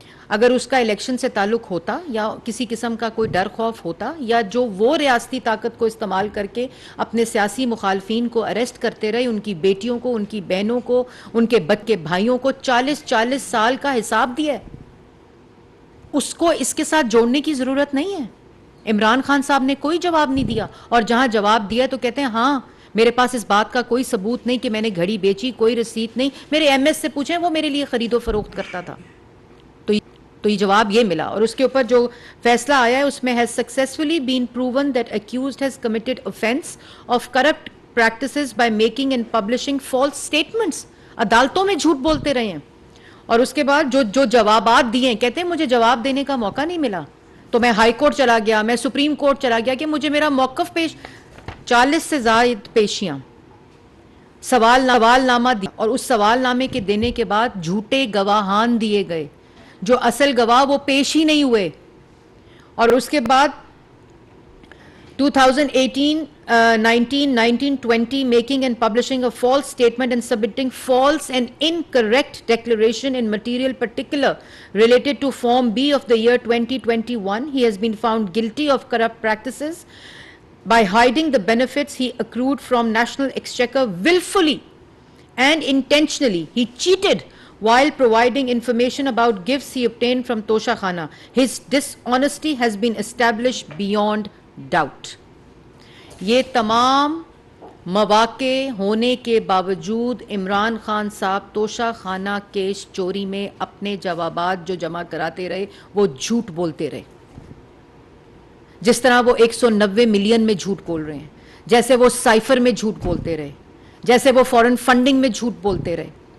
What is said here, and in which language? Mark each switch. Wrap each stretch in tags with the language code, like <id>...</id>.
<ur>اگر اس کا الیکشن سے تعلق ہوتا یا کسی قسم کا کوئی ڈر خوف ہوتا, یا جو وہ ریاستی طاقت کو استعمال کر کے اپنے سیاسی مخالفین کو اریسٹ کرتے رہے, ان کی بیٹیوں کو, ان کی بہنوں کو, ان کے بچے بھائیوں کو 40 سال کا حساب دیا ہے, اس کو اس کے ساتھ جوڑنے کی ضرورت نہیں ہے. عمران خان صاحب نے کوئی جواب نہیں دیا, اور جہاں جواب دیا تو کہتے ہیں ہاں میرے پاس اس بات کا کوئی ثبوت نہیں کہ میں نے گھڑی بیچی, کوئی رسید نہیں, میرے ایم ایس سے پوچھیں وہ میرے لیے خرید و فروخت کرتا تھا. تو یہ جواب یہ ملا. اور اس کے اوپر جو فیصلہ آیا ہے اس میں</ur> <en>has successfully been proven that accused has committed offense of corrupt practices by making and publishing false statements.</en> <ur>عدالتوں میں جھوٹ بولتے رہے ہیں. اور اس کے بعد جو جوابات دیے, کہتے ہیں مجھے جواب دینے کا موقع نہیں ملا, تو میں ہائی کورٹ چلا گیا, میں سپریم کورٹ چلا گیا کہ مجھے میرا موقف پیش, 40 سے زائد پیشیاں, سوال نامہ دیا, اور اس سوال نامے کے دینے کے بعد جھوٹے گواہان دیے گئے, جو اصل گواہ وہ پیش ہی نہیں ہوئے. اور اس کے بعد</ur> <en>2018, 19, 20 making and publishing a false statement and submitting false and incorrect declaration in material particular related to Form B of the year 2021. He has been found guilty of corrupt practices by hiding the benefits he accrued from National Exchequer willfully and intentionally. He cheated while providing information about gifts he obtained from Tosha Khana. His dishonesty has been established beyond doubt.</en> <ur>یہ تمام مواقع ہونے کے باوجود عمران خان صاحب توشہ خانہ case چوری میں اپنے جوابات جو جمع کراتے رہے وہ جھوٹ بولتے رہے. جس طرح وہ 190 ملین میں جھوٹ بول رہے ہیں, جیسے وہ سائفر میں جھوٹ بولتے رہے, جیسے وہ فورن فنڈنگ میں جھوٹ بولتے رہے.</ur>